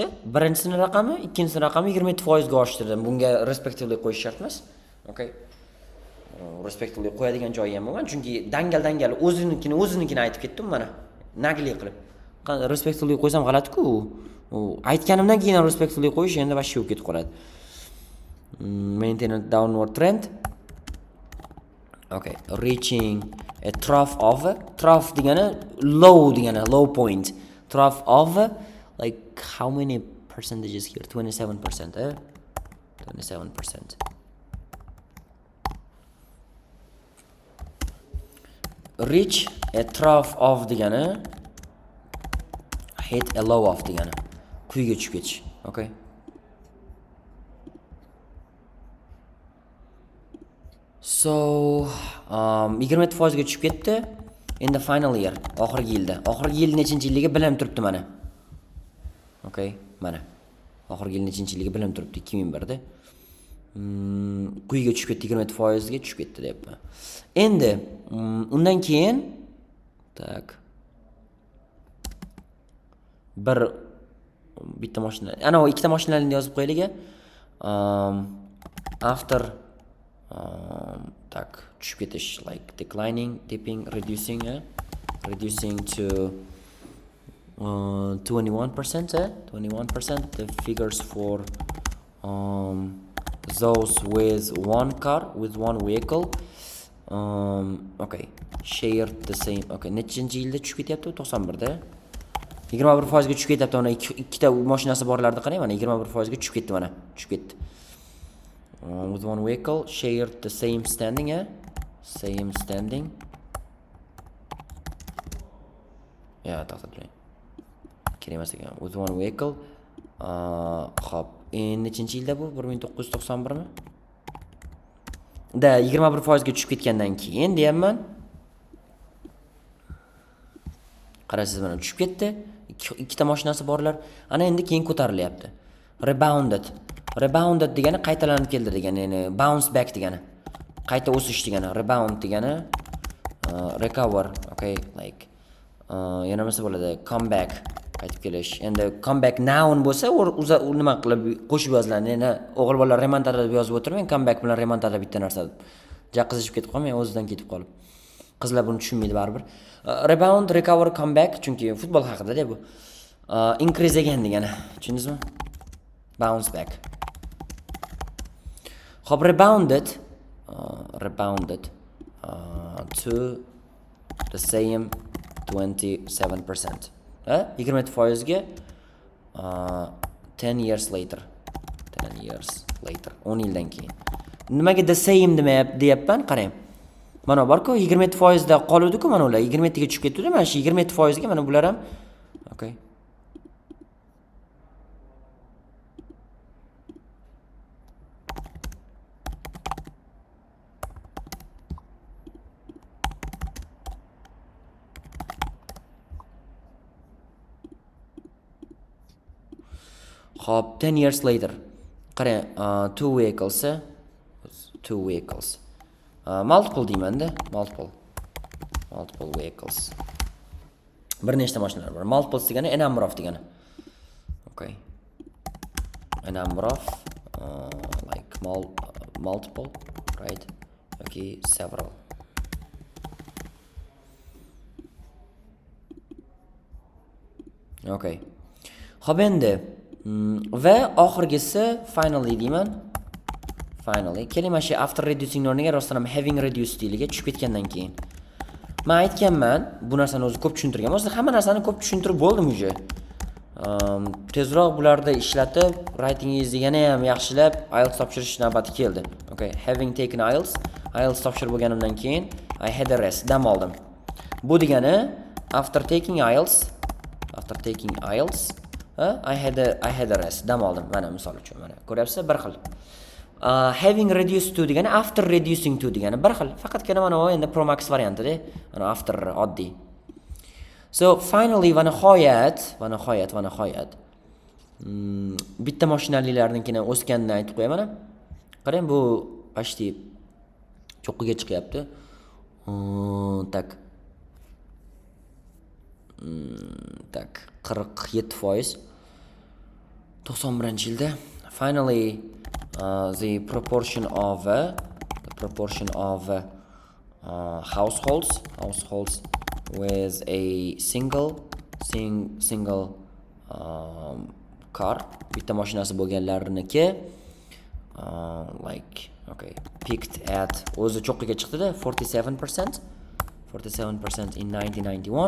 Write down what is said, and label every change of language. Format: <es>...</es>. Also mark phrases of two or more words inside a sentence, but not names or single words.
<uz>Birinchisining raqami, ikkinchisining raqami 27% ga oshdi. Bunga respectively qo'yish shart emas. Okay. Respectively qo'yadigan joyi ham bo'lgan, chunki dangal o'zinikini aytib ketdim mana. Nagli qilib. Respectively qo'ysam g'alati-ku. Aytganimdan keyin respectively qo'yish endi boshqa bo'lib ketib qoladi.</uz> <en>Maintain a downward trend. Okay, reaching a trough degani low point. Trough of like how many percentages here? 27%, 27%. Reach a trough of degani hit a low of degani.</en> <uz>Quyiga tushib ketish, okay? So, 27% ga tushib ketdi.</uz> <en>In the final year,</en> <uz>oxirgi yil nechinchi yilligi bilim turibdi mana. Okay, mana. Oxirgi yil nechinchi yilligi bilim turibdi 2001 da. Quyiga tushib ketdi, 27% ga tushib ketdi deyapman. Endi undan keyin tak bitta mashina, ana ikkita mashinalarni yozib qo'yaylik. After tak tushib ketish,</uz> <en>like declining, dipping, reducing to 21%, 21%. The figures for those with one car, with one vehicle, okay, share the same.</en> <uz>Okay, nechinchi yilda tushib ketyapti? 91 da. 21% ga tushib ketyapti. Mana ikkita mashinasi borlarni qarang, mana 21% ga tushib ketdi, mana tushib ketdi.</uz> <en>With one vehicle, shared the same standing, same standing. Yeah,</en> <uz>to'xtatib. Kerak emas ekan.</uz> <en>With one vehicle.</en> <uz>Xo'p, nechinchi yilda bu? 1991 mi? Da 21% ga tushib ketgandan keyin deyapman. Qarasiz, mana tushib ketdi. Ikkita mashinasi borlar. Ana endi keyin ko'tarilyapti. Rebounded degani qaytalanib keldi degani, ya'ni</uz> <en>bounce back</en> <uz>degani. Qayta o'sish degani, rebound degani recover, okay, like yana nima bo'ladi? Comeback, qaytib kelish. Endi comeback noun bo'lsa, u nima qilib qo'shib yoziladi. Ya'ni o'g'il bolalar remontada deb yozib o'tirmang, comeback bilan remontada bitta narsa. Jaqizishib ketib qolmay, o'zidan ketib qolib. Qizlar buni tushunmaydi baribir.</uz> <en>Rebound, recover, comeback</en> <uz>chunki futbol haqida-da bu.</uz> <en>Increase again</en> <uz>degani. Tushundingizmi?</uz> <en>Bounce back. Hop, rebounded to the same 27%. 27% ga 10 years later.</en> <uz>10 yildan keyin. Nimaga</uz> <en>the same</en> <uz>deyapman? Qarang. Mana bor-ku 27% da qoluvdi-ku mana ular 27 ga tushib ketdi-da. Mana shu 27% ga mana bular ham okay.</uz> <en>Hop, 10 years later. Qarang, two vehicles.</en> <uz>Multiple deymanda,</uz> <en>multiple vehicles.</en> <uz>Bir nechta mashinalar bor.</uz> <en>Multiples degani a number of degani. Okay. A number of like multiple, right? Okay, several. Okay.</en> <uz>Xo'p endi va oxirgisi finally deyman. Finally, keling mana shu</uz> <en>after reducing</en> <uz>o'rniga rostdan ham</uz> <en>having reduced</en> <uz>stiliga tushib ketgandan keyin. Men aytganman, bu narsani o'zi ko'p tushuntirganman. O'zi hamma narsani ko'p tushuntirib bo'ldim uje. Tezroq bularda ishlatib, writingingizni yana ham yaxshilab IELTS topshirish navbati keldi.</uz> <en>Okay, having taken IELTS</en> <uz>topshirib bo'lganimdan keyin</uz> <en>I had a rest,</en> <uz>dam oldim. Bu degani</uz> <en>after taking IELTS I had a rest,</en> <uz>dam oldim. Mana misol uchun mana ko'ryapsiz, bir xil.</uz> <en>Having reduced to degani after reducing to degani</en> <uz>bir xil. Faqatgina mana bu endi Pro Max variantida, mana after oddiy.</uz> <en>So finally</en> <uz>va nihoyat bitta mashinalilarnikidan o'sganini aytib qo'yaman. Qarang, bu почти cho'qqiga chiqyapti. Tak 47%.</uz> <en>91-yilda finally the proportion of households with a single car,</en> <uz>bitta mashinasi bo'lganlarniki</uz> <en>like okay, peaked at</en> <uz>o'zi cho'qqiga chiqdi-da 47% in 1991.</uz>